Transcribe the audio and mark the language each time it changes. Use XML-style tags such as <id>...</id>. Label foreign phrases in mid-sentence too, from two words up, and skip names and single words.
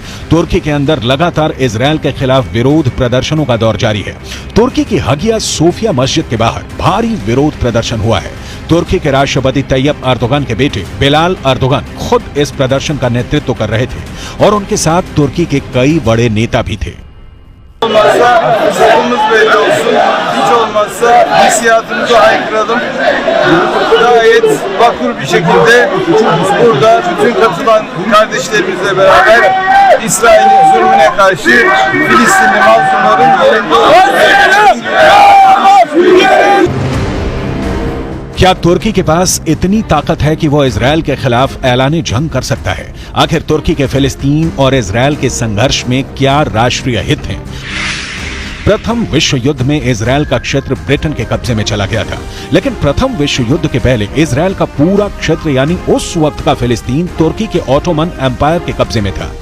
<hi>तुर्की के अंदर लगातार इजरायल के खिलाफ विरोध प्रदर्शनों का दौर जारी है। तुर्की की हगिया सोफिया मस्जिद के बाहर भारी विरोध प्रदर्शन हुआ है। तुर्की के राष्ट्रपति तैयब अर्दोगन के बेटे बिलाल अर्दोगन खुद इस प्रदर्शन का नेतृत्व कर रहे थे और उनके साथ तुर्की के कई बड़े नेता भी थे।</hi> <tr>Sorumuz belli olsun. Hiç olmazsa hissiyatımızı haykıralım. Gayet vakur bir şekilde burada bütün katılan kardeşlerimizle beraber İsrail'in zulmüne karşı Filistinli mazlumların yerinde olsun.</tr> <hi>क्या तुर्की के पास इतनी ताकत है कि वो इजरायल के खिलाफ ऐलान जंग कर सकता है? आखिर तुर्की के फिलिस्तीन और इजरायल के संघर्ष में क्या राष्ट्रीय हित हैं? प्रथम विश्व युद्ध में इजरायल का क्षेत्र ब्रिटेन के कब्जे में चला गया था, लेकिन प्रथम विश्व युद्ध के पहले इजरायल का पूरा क्षेत्र यानी उस वक्त का फिलिस्तीन तुर्की के ऑटोमन एम्पायर के कब्जे में था।</hi>